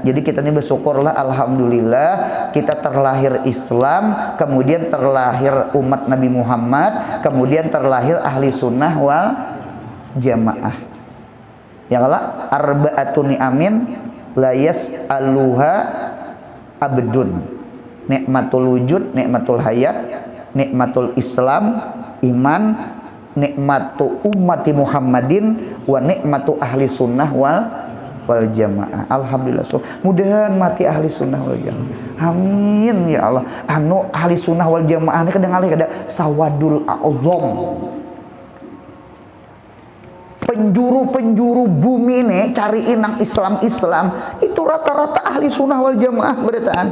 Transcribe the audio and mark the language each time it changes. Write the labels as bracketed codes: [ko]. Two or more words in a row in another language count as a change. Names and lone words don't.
[bjn] Jadi kita ini bersyukurlah alhamdulillah kita terlahir Islam, kemudian terlahir umat Nabi Muhammad, kemudian terlahir [ar] أهل السنة والجماعة. يا الله، أربعة نعم لا يسألها عبد. نعمة الوجود، نعمة الحياة، نعمة الإسلام، إيمان، نعمة أمة محمد، ونعمة أهل السنة والجماعة. Alhamdulillah. [bjn] So, mudahan mati [ar] أهل السنة والجماعة. آمين يا الله. [bjn] Anu [ar] أهل السنة والجماعة [bjn] ini kadang alih kada [ar] السواد الأعظم. [bjn] Penjuru bumi ini cari inang Islam itu rata-rata [ar] أهل السنة والجماعة [bjn] beritaan.